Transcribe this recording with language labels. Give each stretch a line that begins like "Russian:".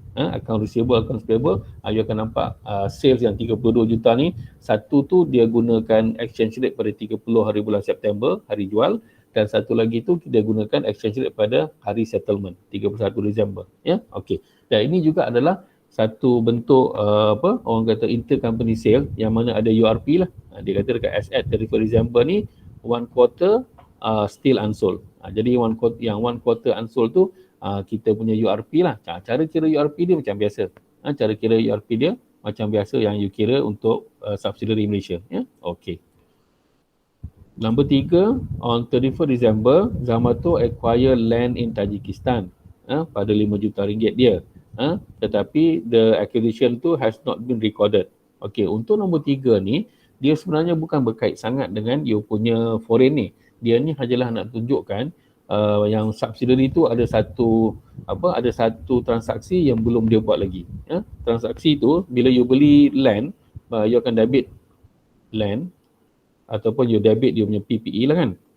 Malay: Account receivable, accounts payable, you akan nampak sales yang 32 juta ni, satu tu dia gunakan exchange rate pada 30 hari bulan September, hari jual, dan satu lagi tu dia gunakan exchange rate pada hari settlement, 31 Disember. Okey. Dan ini juga adalah satu bentuk orang kata intercompany sale yang mana ada URP lah. Dia kata dekat
English: asset 31 December
Malay: ni
English: one quarter still unsold.
Malay: Jadi one quarter unsold tu kita punya URP lah. Cara kira URP dia macam biasa. Cara kira URP dia macam biasa yang you kira untuk subsidiary Malaysia. Okey. Nombor 3,
English: on 31 December, Zamato acquire land in Tajikistan
Malay: pada 5 juta ringgit dia. Tetapi
English: the acquisition
Malay: tu
English: has not been recorded.
Malay: Okey, untuk nombor 3 ni, dia sebenarnya bukan berkait sangat dengan you punya foreign ni. Dia ni hanyalah nak tunjukkan yang subsidiary tu ada satu transaksi yang belum dia buat lagi. Transaksi tu bila you beli land, you akan debit land ataupun you debit dia punya PPE lah kan.